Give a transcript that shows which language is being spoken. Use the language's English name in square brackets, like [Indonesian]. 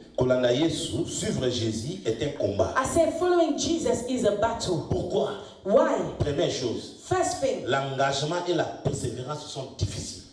[Lingala] Kolanda Yesu, [French] suivre Jésus est un combat. [English] I said following Jesus is a battle. [French] Pourquoi? [English] Why? [French] Première chose. [English] First thing. [French] L'engagement et la persévérance sont difficiles.